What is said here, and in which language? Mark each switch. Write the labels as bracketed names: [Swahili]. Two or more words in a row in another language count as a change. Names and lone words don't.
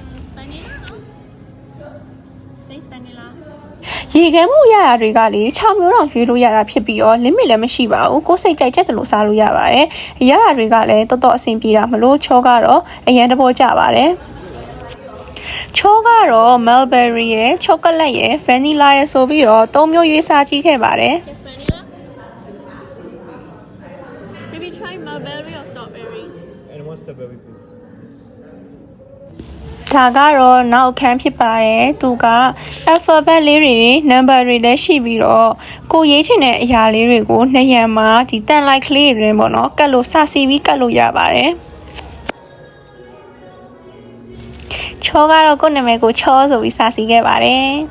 [Burmese] ရေခဲမုတ်ရတာတွေကလေ6မျိုးတောင်ရွေးလို့ရတာဖြစ်ပြီးတော့ limit လည်းမရှိပါဘူးကိုယ်စိတ်ကြိုက်ချက်တယ်လို့စားလို့ရပါတယ်ရတာတွေကလည်းတော်တော်အဆင်ပြေတာမလို့ချောကတော့အရင်တဘောကြပါတယ်ချောကတော့ mulberry ရယ် chocolate ရယ် vanilla ရယ်ဆိုပြီးတော့3မျိုးရွေးစားကြည့်ခဲ့ပါတယ် [English] Just vanilla? Maybe try mulberry or strawberry. And one strawberry please. [Burmese] ဒါကတော့နောက်အခန်းဖြစ်ပါတယ်သူက alphabet လေးတွေ number တွေလည်းရှိပြီးတော့ကိုရေးချင်တဲ့အရာလေးတွေကိုနှစ်ရံမှာဒီတန်လိုက်ကလေးတွေပေါ့နော်ကတ်လို့စစီပြီးကတ်လို့ရပါတယ်ချောကတော့ကိုယ့်နာမည်ကိုချောဆိုပြီးစာစီခဲ့ပါတယ်